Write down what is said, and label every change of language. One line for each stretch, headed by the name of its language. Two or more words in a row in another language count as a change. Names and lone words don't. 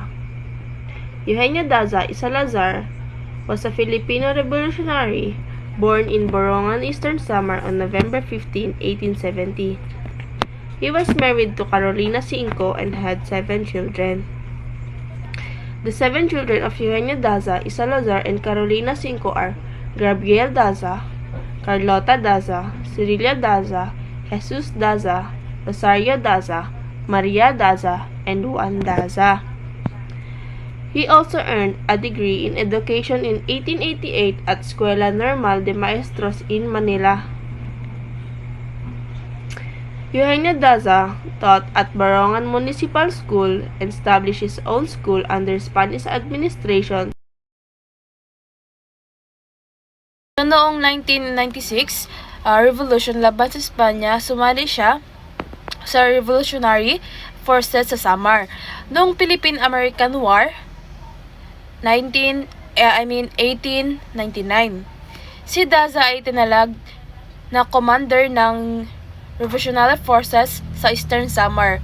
English: Eugenio Daza y Salazar was a Filipino revolutionary born in Borongan, Eastern Samar on November 15, 1870. He was married to Carolina Cinco and had 7 children. The 7 children of Eugenio Daza, Salazar, and Carolina Cinco are Gabriel Daza, Carlota Daza, Cirilia Daza, Jesus Daza, Rosario Daza, Maria Daza, and Juan Daza. He also earned a degree in education in 1888 at Escuela Normal de Maestros in Manila. Eugenio Daza taught at Barongan Municipal School and established his own school under Spanish administration.
Filipino: Noong 1996, revolution laban sa Espanya, sumali siya sa Revolutionary Forces sa Samar. Noong Philippine-American War, 1899, si Daza ay tinalag na commander ng Revolutionary Forces sa Eastern Samar.